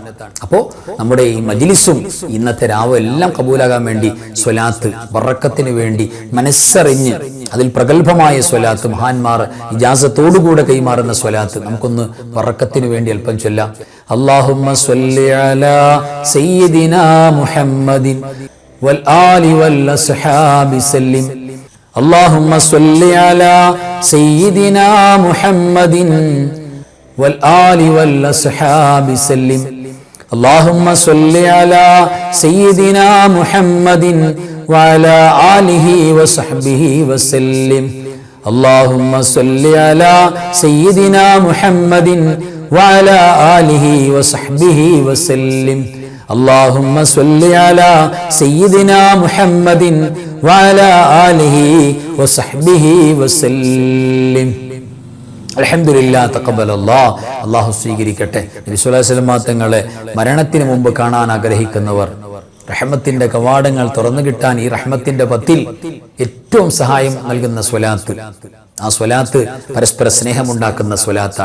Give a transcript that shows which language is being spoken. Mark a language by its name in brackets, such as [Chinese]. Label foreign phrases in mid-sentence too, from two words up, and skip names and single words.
[Malayalam] അപ്പോ നമ്മുടെ ഈ മജ്ലിസും ഇന്നത്തെ രാവും എല്ലാം കബൂലാകാൻ വേണ്ടി സ്വലാത്ത്, ബറക്കത്തിന് വേണ്ടി മനസ്സറിഞ്ഞ് അതിൽ പ്രഗത്ഭമായ സ്വലാത്ത്, മഹാന്മാർ ഇജാസത്തോടുകൂടെ കൈമാറുന്ന സ്വലാത്ത് നമുക്കൊന്ന് ബറക്കത്തിന് വേണ്ടി അല്പം ചൊല്ലാം. [Arabic] اللهم صل على سيدنا محمد والآل والأصحاب سلم. اللهم صل على سيدنا محمد والآل والأصحاب سلم. اللهم صل على سيدنا محمد وعلى آله وصحبه وسلم. اللهم صل على سيدنا محمد وعلى آله وصحبه وسلم. اللهم صل على سيدنا محمد وعلى آله وصحبه وسلم. [Malayalam] അൽഹംദുലില്ലാ. തഖബ്ബലല്ലാഹ്. അല്ലാഹു സ്വീകരിക്കട്ടെ. നബി [Arabic] صلى الله عليه وسلم [Malayalam] തങ്ങളെ മരണത്തിന് മുമ്പ് കാണാൻ ആഗ്രഹിക്കുന്നവർ, റഹ്മത്തിന്റെ കവാടങ്ങൾ തുറന്നു കിട്ടാൻ ഈ റഹ്മത്തിന്റെ പത്തിൽ ഏറ്റവും സഹായം നൽകുന്ന സ്വലാത്ത്, ആ സ്വലാത്ത് പരസ്പര സ്നേഹമുണ്ടാക്കുന്ന സ്വലാത്താണ്.